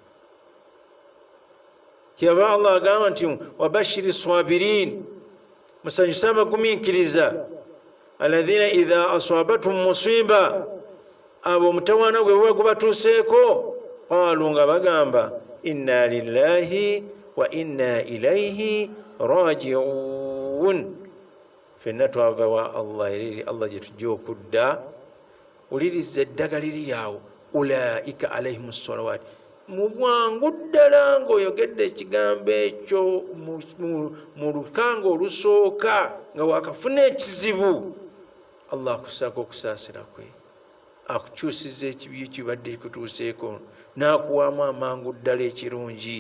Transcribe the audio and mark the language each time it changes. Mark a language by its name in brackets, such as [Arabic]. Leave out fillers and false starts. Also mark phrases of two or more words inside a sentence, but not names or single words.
[Ganda] Kyava Allah agamba nti [Arabic] وبشر الصابرين, [Ganda] musanyuse abagumiikiriza, [Arabic] الذين إذا أصابتهم مصيبة, [Ganda] abo omutawaana gwe buba gubatuuseeko, qaalu nga bagamba [Arabic] إنا لله وإنا إليه راجعون, [Ganda] fenna twava wa Allah eri Allah gye tujja okudda. Uliriza eddagala liri awo, [Arabic] أولئك عليهم صلوات, [Ganda] mu bwangu ddala ng'oyogedde ekigambo ekyo mu lukanga olusooka nga wakafuna ekizibu, Allah akusaako okusaasira kwe, akukyusiza ekibi ekibadde kikutuuseeko, n'akuwaamu amangu ddala ekirungi.